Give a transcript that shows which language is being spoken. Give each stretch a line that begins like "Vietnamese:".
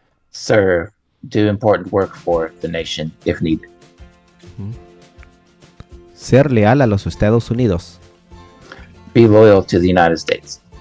English: Serve, do important work for the nation if needed.
Spanish: Ser leal a los Estados Unidos.
English: Be loyal to the United States.